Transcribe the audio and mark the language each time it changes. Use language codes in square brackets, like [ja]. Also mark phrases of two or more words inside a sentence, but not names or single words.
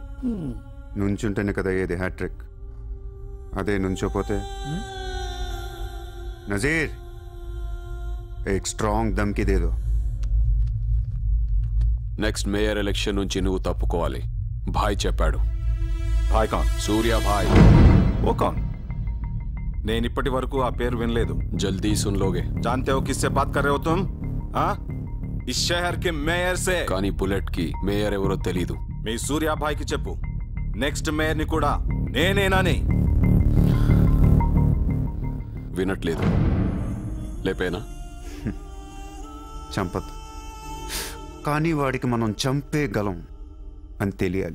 [te] నుంచుంటేనే కదా ఏది హ్యాట్రిక్. [hi] అదే నుంచోపోతే నజీర్ एक स्ट्रांग धमकी दे दो. [en] next mayor election [te] నుంచి నువ్వు తప్పుకోవాలి. భాయ్ చెప్పాడు. [hi] भाई कौन? సూర్య భాయ్. वो कौन? [te] నేను ఇప్పటి వరకు ఆ పేరు వినలేదు. [hi] जल्दी सुन लोगे. जानते हो किससे बात कर रहे हो तुम? हाँ, इस शहर के మేయర్ से. [te] కానీ బుల్లెట్ కి మేయర్ ఎవరో తెలీదు. మీ సూర్య భాయ్కి చెప్పు, [en] next mayor [te] ని కూడా నేనేనాని. వినట్లేదు. లేపేనా? చంపద్దు, కానీ వాడికి మనం చంపేయగలం అని తెలియాలి.